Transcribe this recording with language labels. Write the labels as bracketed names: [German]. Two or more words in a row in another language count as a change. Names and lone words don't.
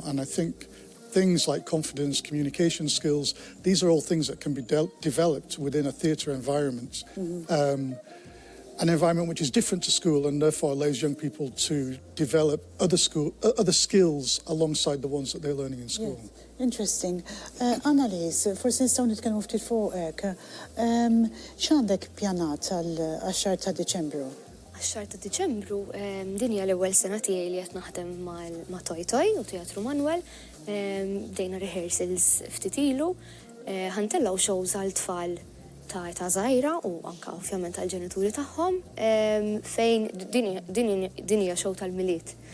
[English] And I think things like confidence, communication skills, these are all things that can be developed within a theatre environment. An environment which is different to school and therefore allows young people to develop other skills alongside the ones that they're learning in school. Yes. Interesting. [Maltese] Annalise, forsi nistgħu nitkellmu ftit fuqek. X'għandek pjanat għax-xahar ta' Diċembru? Għax-xahar ta' Diċembru din hija l-ewwel sena tiegħi li qed naħdem ma' Toi Toi u Teatru Manuel. Bdejna rehearsals ftit ilu. Ħantellaw shows għal-tfal ta' żgħira u anke ovvjament għall-ġenituri tagħhom fejn din hija show tal-miliet.